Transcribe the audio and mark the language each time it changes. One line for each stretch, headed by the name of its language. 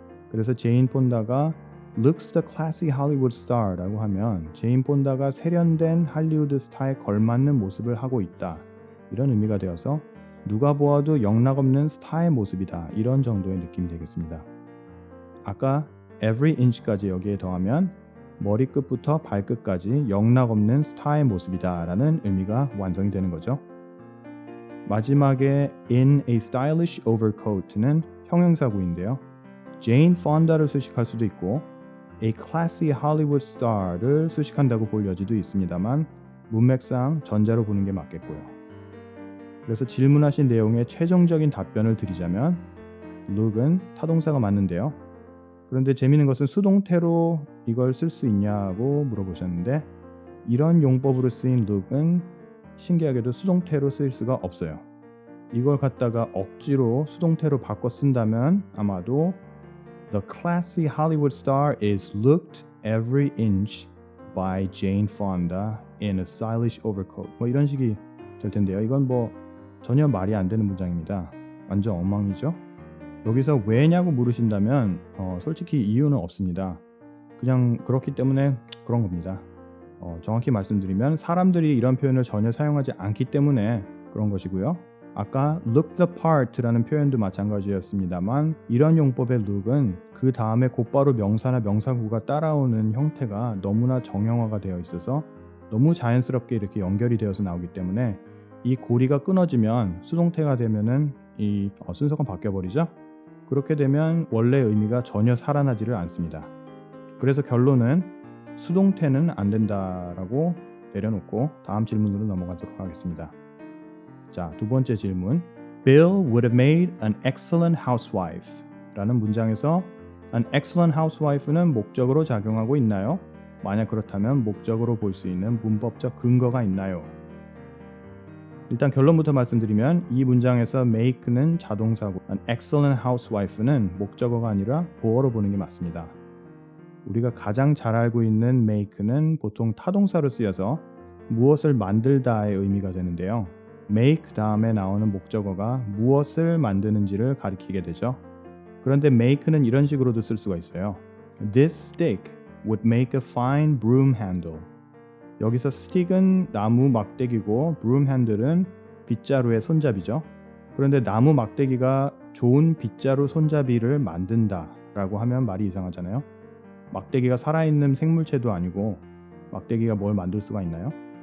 Korean: 그래서 제인 폰다가
English: looks the classy Hollywood star
Korean: 라고 하면 제인 폰다가 세련된 할리우드 스타에 걸맞는 모습을 하고 있다 이런 의미가 되어서 누가 보아도 영락없는 스타의 모습이다 이런 정도의 느낌이 되겠습니다. 아까
English: every inch
Korean: 까지 여기에 더하면 머리끝부터 발끝까지 영락없는 스타의 모습이다 라는 의미가 완성이 되는 거죠. 마지막에
English: in a stylish overcoat
Korean: 는 형용사구인데요. Jane Fonda를 수식할 수도 있고
English: a classy Hollywood star
Korean: 를 수식한다고 볼 여지도 있습니다만 문맥상 전자로 보는 게 맞겠고요. 그래서 질문하신 내용의 최종적인 답변을 드리자면 look은 타동사가 맞는데요. 그런데 재미있는 것은 수동태로 이걸 쓸 수 있냐고 물어보셨는데 이런 용법으로 쓰인 look은 신기하게도 수동태로 쓰일 수가 없어요. 이걸 갖다가 억지로 수동태로 바꿔 쓴다면 아마도
English: The classy Hollywood star is looked every inch by Jane Fonda in a stylish overcoat.
Korean: 뭐 이런 식이 될 텐데요. 이건 뭐 전혀 말이 안 되는 문장입니다. 완전 엉망이죠. 여기서 왜냐고 물으신다면 솔직히 이유는 없습니다. 그냥 그렇기 때문에 그런 겁니다. 정확히 말씀드리면 사람들이 이런 표현을 전혀 사용하지 않기 때문에 그런 것이고요. 아까
English: look the part
Korean: 라는 표현도 마찬가지였습니다만 이런 용법의 look은 그 다음에 곧바로 명사나 명사구가 따라오는 형태가 너무나 정형화가 되어 있어서 너무 자연스럽게 이렇게 연결이 되어서 나오기 때문에 이 고리가 끊어지면 수동태가 되면은 이 순서가 바뀌어버리죠. 그렇게 되면 원래 의미가 전혀 살아나지를 않습니다. 그래서 결론은 수동태는 안 된다라고 내려놓고 다음 질문으로 넘어가도록 하겠습니다. 자, 두 번째 질문.
English: Bill would have made an excellent housewife
Korean: 라는 문장에서
English: an excellent housewife는
Korean: 목적으로 작용하고 있나요? 만약 그렇다면 목적으로 볼 수 있는 문법적 근거가 있나요? 일단 결론부터 말씀드리면 이 문장에서 make는 자동사고 an excellent housewife는 목적어가 아니라 보어로 보는 게 맞습니다. 우리가 가장 잘 알고 있는 make는 보통 타동사로 쓰여서 무엇을 만들다의 의미가 되는데요. make 다음에 나오는 목적어가 무엇을 만드는지를 가리키게 되죠. 그런데 make는 이런 식으로도 쓸 수가 있어요.
English: This stick would make a fine broom handle.
Korean: 여기서 stick은 나무 막대기고 broom handle은 빗자루의 손잡이죠. 그런데 나무 막대기가 좋은 빗자루 손잡이를 만든다 라고 하면 말이 이상하잖아요. 막대기가 살아있는 생물체도 아니고 막대기가 뭘 만들 수가 있나요?